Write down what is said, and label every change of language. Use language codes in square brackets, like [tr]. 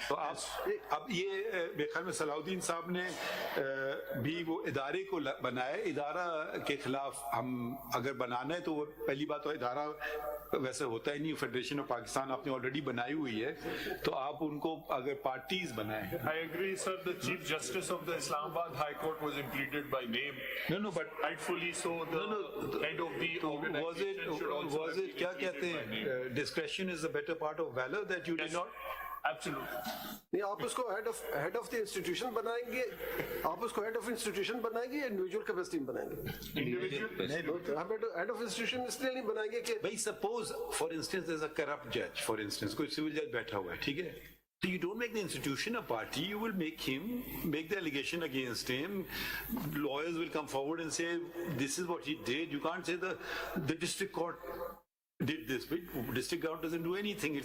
[ur] تو آپ اب یہ میرے خیال میں صلاح الدین صاحب نے بھی وہ ادارے کو بنایا, ادارہ کے خلاف ہم اگر بنانا ہے تو وہ پہلی بات تو ادارہ ویسے ہوتا ہی نہیں, فیڈریشن آف پاکستان آپ نے آلریڈی بنائی ہوئی ہے, تو آپ ان کو اگر پارٹیز بنائیں. [en] I agree, sir. The Chief Justice of the Islamabad High Court was implemented by name. No, but rightfully so. The head of the organization should also was it [ur] کیا کہتے ہیں, [en] discretion is the better part of valor that you did not. Absolutely. [ur] نہیں, آپ اس کو head of the institution بنائیں گے, آپ اس کو ہیڈ آف انسٹیٹیوشن بنائیں گے یا انڈیویجول کیپیسٹی میں بنائیں گے؟ ہیڈ آف انسٹیٹیوشن اس لیے نہیں بنائیں گے کہ [en] بھائی suppose for instance there is a corrupt جج, for instance [ur] کوئی سول جج بیٹھا ہوا ہے, ٹھیک ہے, [en] so you don't make the institution a party, you will make the allegation against him, lawyers will come forward and say this is what he did. You can't say the district court did this, but district court doesn't do anything.